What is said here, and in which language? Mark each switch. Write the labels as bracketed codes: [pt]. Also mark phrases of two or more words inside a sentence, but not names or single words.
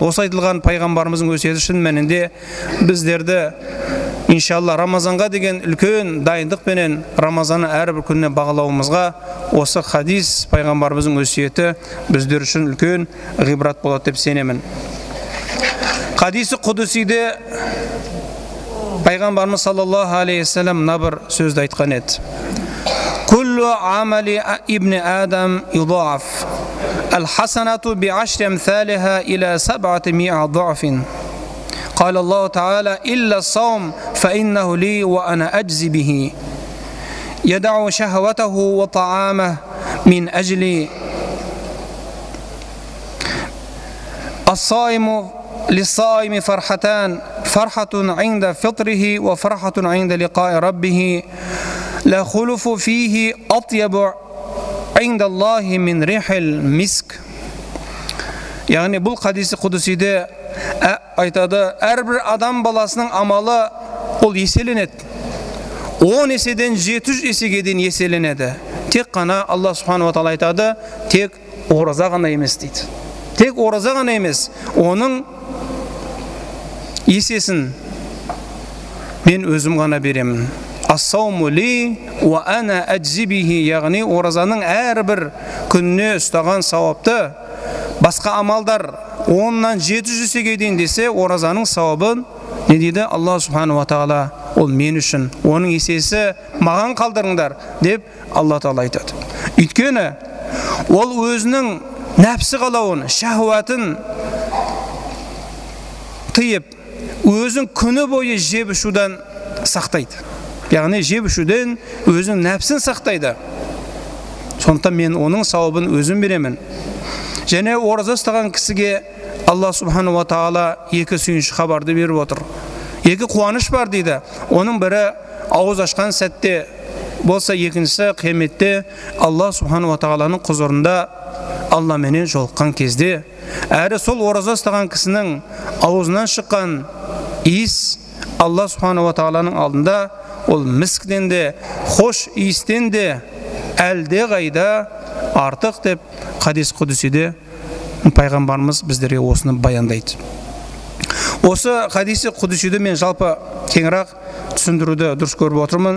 [kk] Осы айтылған пайғамбарымыздың өсиеті шын мәнінде біздерді иншалла Рамазанға деген үлкен дайындықпенен Рамазанның әрбір күніне бағалауымызға осы хадис пайғамбарымыздың өсиеті біздер үшін үлкен ғибрат болады деп сенемін. Хадисі құдсиде пайғамбарымыз [ar] صلى الله عليه وسلم [kk] мына бір сөзді айтқан еді. [ar] كل عمل ابن آدم يضاعف، الحسنة بعشر أمثالها إلى 700 ضعف. قال الله تعالى إلا الصوم فإنه لي وأنا أجزي به يدع شهوته وطعامه من أجلي الصائم للصائم فرحتان فرحة عند فطره وفرحة عند لقاء ربه لا خلف فيه أطيب عند الله من ريح المسك. [kk] Yani бұл хадиси құдусиде айтады, әрбір адам баласының амалы ол еселенеді. 10 еседен 700 есеге дейін еселенеді. Тек қана [ar] الله سبحانه وتعالى [kk] айтады, тек ораза ғана емес дейді. Тек ораза ғана емес, оның есесін мен өзім ғана беремін. [ar] الصوم لي وأنا أجزي به, [kk] яғни оразаның әрбір күніне ұстаған сауапты басқа амалдар 10-нан 700 есеге дейін десе, оразаның сауабын не дейді? [ar] الله سبحانه وتعالى [kk] ол мен үшін, оның есесі маған қалдырыңдар деп Алла тағала айтады. Өйткені ол өзінің нәпсі қалауын, шахуатын тыйып, өзін күні бойы жеп ішуден сақтайды. Яғни жеп ішуден өзінің нәпсін сақтайды. Сондықтан мен оның сауабын өзім беремін. Және ораза ұстаған кісіге [ar] الله سبحانه وتعالى [kk] екі сүйінші хабарды беріп отыр. Екі қуаныш бар дейді. Оның бірі ауыз ашқан сәтте болса, екіншісі қияметте [ar] الله سبحانه و [kk] тағаланың құзырында Алла менен жолыққан кезде. Әрі сол ораза ұстаған кісінің аузынан шыққан иіс [ar] الله سبحانه و [kk] тағаланың алдында ол міскден де, хош иістен де әлде қайда артық деп хадис құдусиде пайғамбарымыз біздерге осыны баяндайды. Осы хадиси құдусиді мен жалпы кеңірек түсіндіруді дұрыс көріп отырмын.